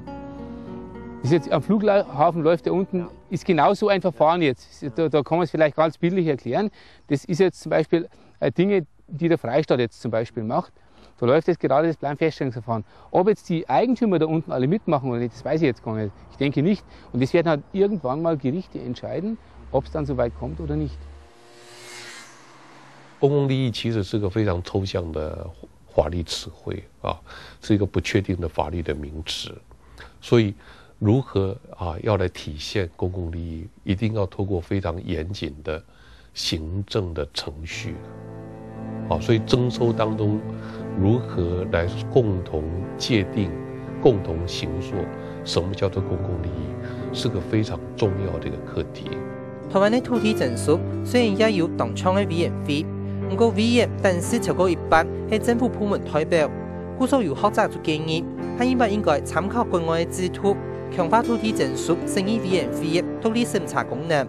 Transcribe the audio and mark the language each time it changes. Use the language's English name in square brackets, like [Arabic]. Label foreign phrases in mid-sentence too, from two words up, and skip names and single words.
[German] Das ist jetzt am Flughafen läuft da unten, ist genau so ein Verfahren jetzt, da kann man es vielleicht ganz bildlich erklären. Das ist jetzt zum Beispiel Dinge, die der Freistaat jetzt zum Beispiel macht. Da läuft jetzt gerade das Planfeststellungsverfahren. Ob jetzt die Eigentümer da unten alle mitmachen oder nicht, das weiß ich jetzt gar nicht. Ich denke nicht. Und das werden halt irgendwann mal Gerichte entscheiden, ob es dann so weit kommt oder nicht. [Chinese] 公共利益其实是个非常抽象的法律词汇啊，是一个不确定的法律的名词。所以，如何要来体现公共利益，一定要透过非常严谨的行政的程序。所以征收当中。如何来共同界定、共同形塑什么叫做公共利益，是个非常重要的一个課題。台灣的土地證書雖然也有當場的委員會，不過委員但是超過一半係政府部門代表，故所有學者就建議，係應該參考國外的制度，強化土地證書審議委員會的土地審查功能。